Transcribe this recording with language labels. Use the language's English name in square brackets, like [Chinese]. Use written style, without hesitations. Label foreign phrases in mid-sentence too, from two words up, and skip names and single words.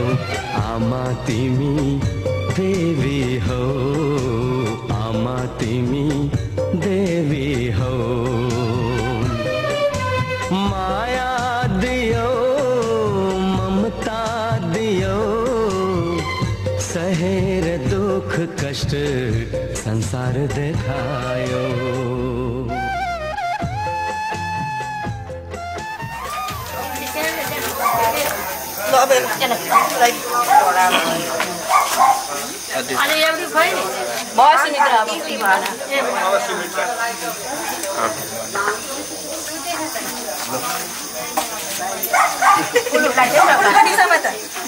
[Nepali] आमा तिमी देवी हो, आमा तिमी देवी हो। माया दियो ममता दियो, सहेर दुख कष्ट संसार देखायो। [Indonesian] Ada yang di sini. Bawa sini berapa? Gimana? Bawa sini. Kulit aja berapa? Di sana tuh.